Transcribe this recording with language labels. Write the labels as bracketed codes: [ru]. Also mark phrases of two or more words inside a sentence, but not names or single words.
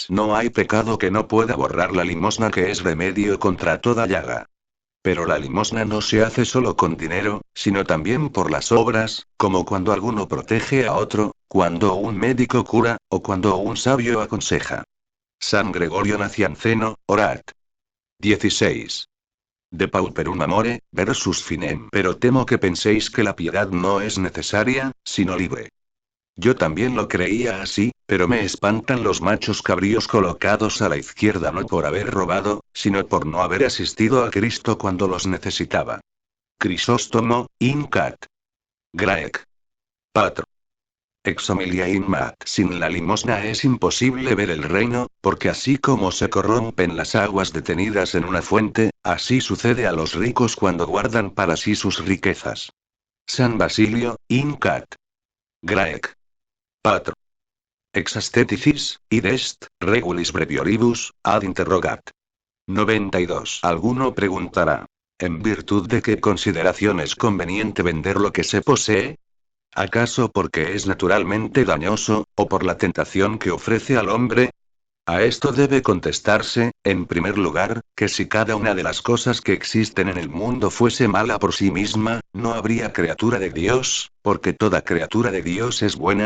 [es] No hay pecado que no pueda borrar la limosna, que es remedio contra toda llaga. Pero la limosna no se hace solo con dinero, sino también por las obras, como cuando alguno protege a otro, cuando un médico cura, o cuando un sabio aconseja. San Gregorio Nacianceno, Orat. 16. [la] De pauperum amore, versus finem. [es] Pero temo que penséis que la piedad no es necesaria, sino libre. Yo también lo creía así, pero me espantan los machos cabríos colocados a la izquierda, no por haber robado, sino por no haber asistido a Cristo cuando los necesitaba. [la] Crisóstomo, in cat. Graec. Patro. Ex homilia in mat. [es] Sin la limosna es imposible ver el reino, porque así como se corrompen las aguas detenidas en una fuente, así sucede a los ricos cuando guardan para sí sus riquezas. San Basilio, [la] in cat. Graec. Patro. Ex asteticis, id est, regulis brevioribus, ad interrogat. 92. [es] Alguno preguntará. ¿En virtud de qué consideración es conveniente vender lo que se posee? ¿Acaso porque es naturalmente dañoso, o por la tentación que ofrece al hombre? A esto debe contestarse, en primer lugar, que si cada una de las cosas que existen en el mundo fuese mala por sí misma, no habría criatura de Dios, porque toda criatura de Dios es buena.